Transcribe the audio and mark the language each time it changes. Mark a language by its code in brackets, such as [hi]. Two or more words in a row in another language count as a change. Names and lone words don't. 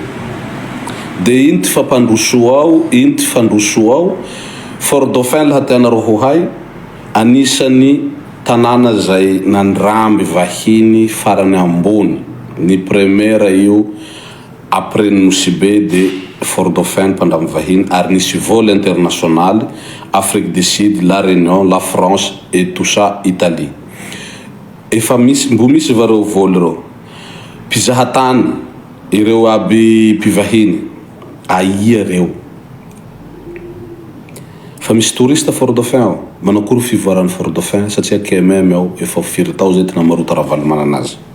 [mg] De ino ty fampandrosoa ao, ino ty fandrosoa ao. Fort Dauphin laha tianareo ho hay, anisany tanàna zay nandramby vahiny farany ambony. Ny première io après Nosy de Fort Dauphin pendant vahiny ary nisy [fr] vol international [mg] Afrique du Sud, la Réunion, la France [fr] et tout ça [mg] Italie. Efa misy mbo misy vareo vol reo. Pizahatany ireo aby mpivahiny aia reo. Fa misy touriste Fort Dauphin ao. Manakory fivoaran'ny Fort Dauphin satria KMM ao efa firy tao zay tena marota ravalomana anazy.